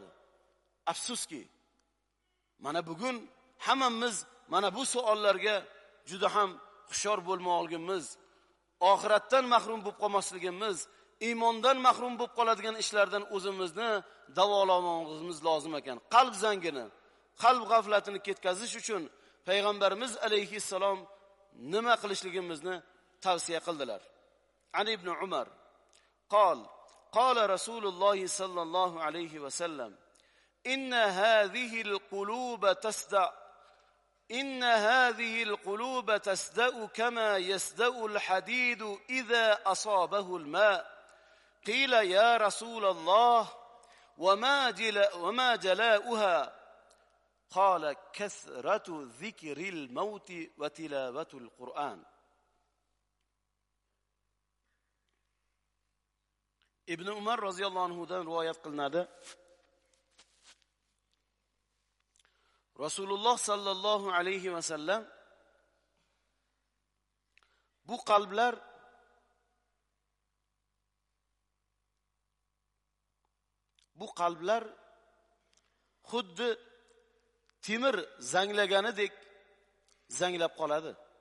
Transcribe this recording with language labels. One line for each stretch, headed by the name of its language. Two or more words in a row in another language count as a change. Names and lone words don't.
Uzbek: Afsuski, mana bugun hammamiz mana bu savollarga juda ham hushyor bo'lmoqligimiz, oxiratdan mahrum bo'lib qolmasligimiz, iymondan mahrum bo'lib qoladigan ishlardan o'zimizni davolamog'imiz lozim ekan. Qalb zangini, qalb g'aflatini ketkazish uchun payg'ambarimiz alayhissalom nima qilishligimizni tavsiya qildilar.
Arabic: علي ابن عمر قال قال رسول الله صلى الله عليه وسلم إن هذه القلوب تصدأ' إن هذه القلوب تسدأ كما يسدأ الحديد إذا أصابه الماء قيل يا رسول الله وما جلاؤها قال كثرة ذكر الموت وتلاوة القرآن.
Uzbek: ibn Umar roziyallohu anhudan rivoyat qilinadi. Rasululloh sallallohu alayhi va sallam bu qalblar xuddi temir zanglaganidek zanglab qoladi.